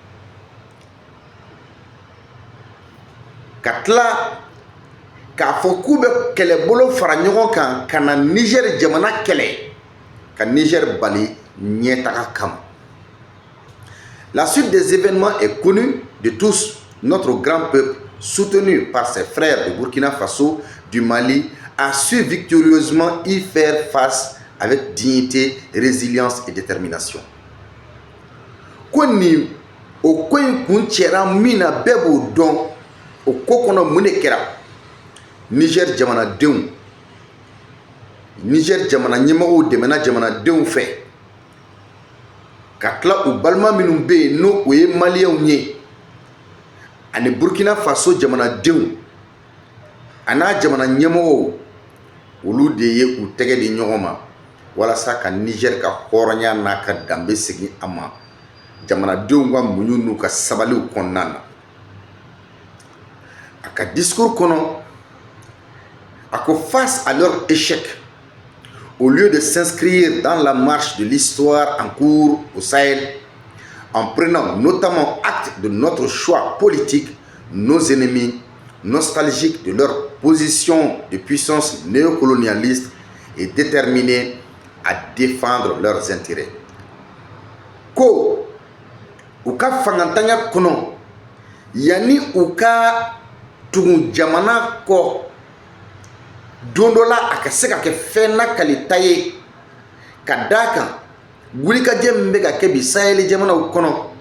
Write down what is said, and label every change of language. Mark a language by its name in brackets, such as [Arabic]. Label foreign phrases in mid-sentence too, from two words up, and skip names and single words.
[Bambara] ka tila k'a fɔ k'u bɛ kɛlɛbolo fara ɲɔgɔn kan ka na Niger jamana kɛlɛ ka Niger bali ɲɛtaga kama. [French] La suite des événements est connue de tous. Notre grand peuple, soutenu par ses frères de Burkina Faso, du Mali, a su victorieusement y faire face avec dignité, résilience et détermination. [Bambara] Koni o ko in kun cɛra min na bɛɛ b'o dɔn o ko kɔnɔ mun de kɛra Niger jamanadenw Niger jamana ɲɛmɔgɔw dɛmɛna jamanadenw fɛ ka tila u balima minnu bɛ yen n'o o ye maliyɛnw ye ani Burkina Faso jamanadenw a n'a jamana ɲɛmɔgɔw olu de ye u tɛgɛ di ɲɔgɔn ma walasa ka Niger ka hɔrɔnya n'a ka danbe segin a ma jamanadenw ka muɲu n'u ka sabaliw kɔnɔna na a ka discours kɔnɔ a ko [French] face à leur échec au lieu de s'inscrire dans la marche de l'histoire en cours au Sahel en prenant notamment acte de notre choix politique, nos ennemis nostalgiques de leur position de puissance néocolonialiste et déterminés à défendre leurs intérêts. [Bambara] Ko u ka fangantanya kɔnɔ yani u ka tugu jamana kɔ don dɔ la a ka se ka kɛ fɛn nakalita ye ka d'a kan wulikajɛ min bɛ ka kɛ bi Sahel jamanaw kɔnɔ